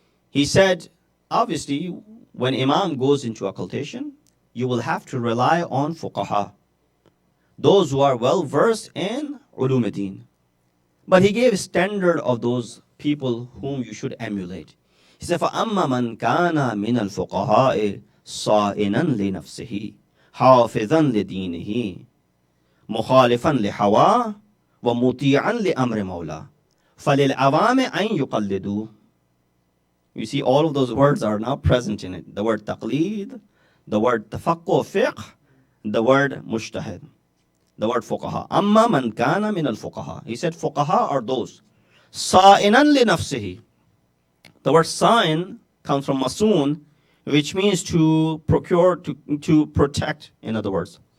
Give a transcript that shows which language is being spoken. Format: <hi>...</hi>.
<en>He said, obviously, when imam goes into occultation, you will have to rely on fuqaha, those who are well versed in ulum ad-din. But he gave a standard of those people whom you should emulate. He said,</en> <ar>فَأَمَّا مَنْ كَانَ مِنَ الْفُقَهَاءِ صائنا لنفسه حافظا لدينه مخالفا لهواه ومطيعا لأمر مولاه فللعوام أن يقلدوه.</ar> <en>You see, all of those words are now present in it. The word taqleed, the word tafaqquh fiqh, the word mujtahid, the word fuqaha.</en> <ar>Amma man kana min al-fuqaha.</ar> <en>He said fuqaha are those.</en> <ar>Sa'inan li nafsihi.</ar> <en>The word sa'in comes from masoon, which means to procure, to protect, in other words.</en>